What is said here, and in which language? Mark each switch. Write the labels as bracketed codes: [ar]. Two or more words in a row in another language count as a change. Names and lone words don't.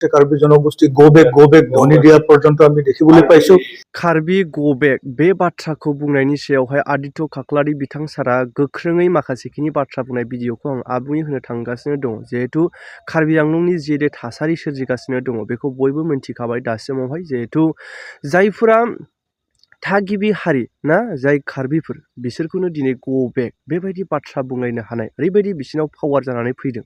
[as] কাৰ্বি জনগোষ্ঠী [en] go back [as] ধ্বনি দিয়া পৰ্যন্ত আমি দেখিবলৈ পাইছো। [brx] कार्बि [en] go back [brx] बे बाथ्राखौ बुंनायनि सायावहाय आदित्य खाख्लारि बिथां सारा गोख्रोङै माखासेखिनि बाथ्रा बुंनाय भिडिअखौ आं आबुङै होनो थांगासिनो दङ। जिहेतु कार्बि आंलंनि जे थासारि सोरजिगासिनो दङ बेखौ बयबो मिन्थिखाबाय दासिमावहाय। जिहेतु जायफोरा थागिबि हारि ना जाय कार्बिफोर बिसोरखौनो दिनै [en] go back [brx] बेबायदि बाथ्रा बुंलायनो हानाय ओरैबायदि बिसिनाव पावार जानानै फैदों।